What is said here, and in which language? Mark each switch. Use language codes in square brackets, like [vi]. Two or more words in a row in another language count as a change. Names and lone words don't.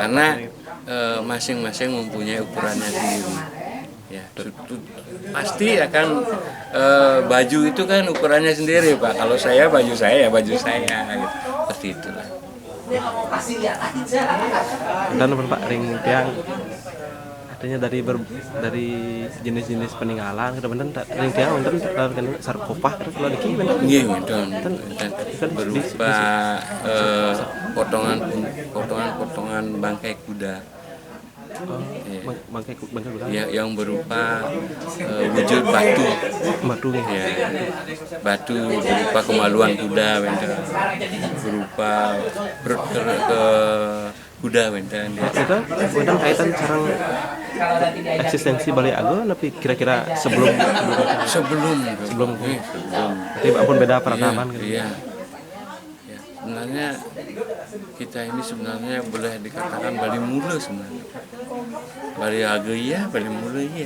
[id] karena masing-masing mempunyai ukurannya sendiri. Ya, pasti akan baju itu kan ukurannya sendiri Pak. Kalau saya baju saya ya baju saya, gitu. Seperti itulah. Dan Pak [ban] ring tiang [id] artinya dari jenis-jenis peninggalan kemudian [ban] ring tiang wonten [id] sarkofag kalau diki bener. Nggih, dan berupa potongan bangkai kuda. Bangkai kuda. Ya, yang berupa wujud batu. Ya. Batu berupa kemaluan kuda, berupa perut ke kuda, ya. Itu wonten kaitan sareng eksistensi Bali Ago, tapi kira-kira sebelum. Tapi apun beda peradaban gitu. Iya. Ya, sebenarnya kita ini sebenarnya boleh dikatakan Bali Mula sebenarnya. Bali Ago iya, Bali Mula iya.